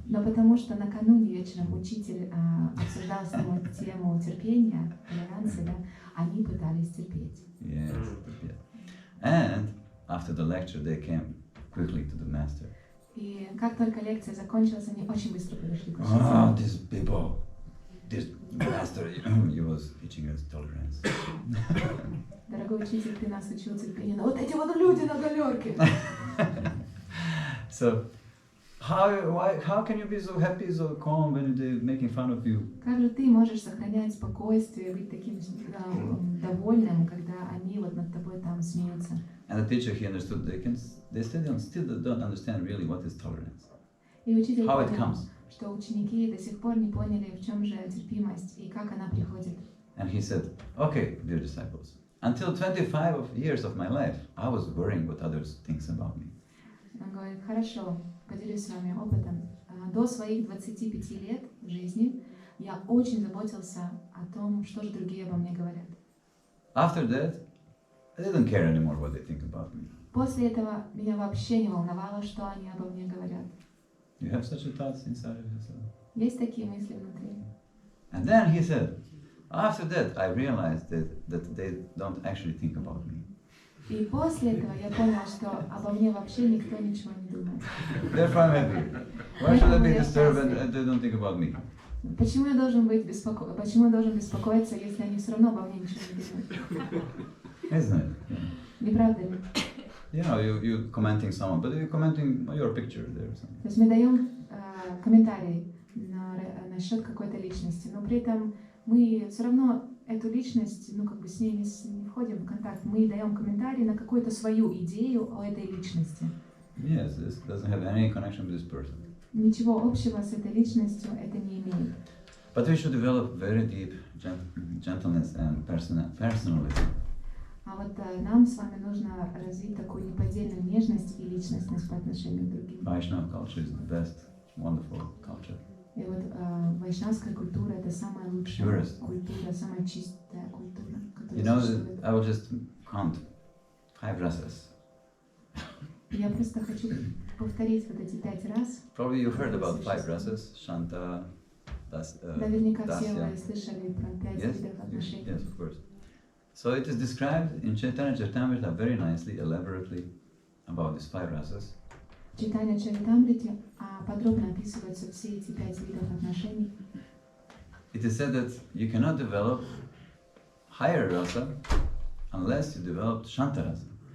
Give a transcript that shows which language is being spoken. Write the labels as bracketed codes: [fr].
[ru] Но потому что накануне вечером учитель обсуждал с ним тему терпения, толеранции, да, они пытались терпеть. [en] Yes, yeah. And after the lecture, they came quickly to the master. [ru] И как только лекция закончилась, они очень быстро подошли к учителю. [en] Ah, these people, this master, he was teaching us tolerance. [ru] Дорогой учитель, ты нас учил терпению, но вот эти вот люди на галерке. [en] So, how can you be so happy, so calm when they're making fun of you? [ru] Как же ты можешь сохранять спокойствие, быть таким довольным, когда они вот над тобой там смеются? [en] And the teacher, he understood they still don't understand really what is tolerance. [ru] И учитель [en] How it [ru] понял, [en] comes. [ru] что ученики до сих пор не поняли, в чем же терпимость и как она приходит. [en] And he said, okay, dear disciples, until 25 years of my life, I was worrying what others think about me. [ru] Он говорит, хорошо, поделюсь с вами опытом. До своих 25 лет в жизни я очень заботился о том, что же другие обо мне говорят. [en] After that, I didn't care anymore what they think about me. [ru] После этого меня вообще не волновало, что они обо мне говорят. [en] You have such a thoughts inside of yourself. [ru] Есть такие мысли внутри. [en] And then he said, after that, I realized that they don't actually think about me. [ru] И после этого я понял, что обо мне вообще никто ничего не думает. [en] Therefore I'm happy. Why should I be disturbed and they don't think about me? [ru] Почему я должен беспокоиться, если они все равно обо мне ничего не думают? [en] Isn't it? Yeah. [ru] Не правда ли? [en] You know, you commenting someone, but you're commenting on your picture there or something. [ru] То есть мы даем комментарий насчет какой-то личности, но при этом мы все равно эту личность, ну как бы с ней не входим в контакт, мы даем комментарий на какую-то свою идею о этой личности. [en] Yes, this doesn't have any connection with this person. [ru] Ничего общего с этой личностью это не имеет. [en] But we should develop very deep gentleness and personality. [ru] А вот нам с вами нужно развить такую неподдельную нежность и личностность по отношению к другим. [en] Vaishnava culture is the best, wonderful culture. [ru] И вот вайшнавская культура это самая лучшая культура, самая чистая культура, [en] You know, I will just count 5 rasas. [ru] Я просто хочу повторить вот эти 5 раз. [en] Probably you heard about 5 rasas, Shanta, [ru] Наверняка все [sa] Dasya. [ru] вы слышали про 5 видов отношений. [en] Yes, of course. So it is described in Chaitanya Charitamrita very nicely, elaborately about these 5 rasas. [ru] В Чайтанья Чаритамрите подробно описываются все эти 5 видов отношений. [en] It is said that you cannot develop higher rasa unless you develop Shanta rasa.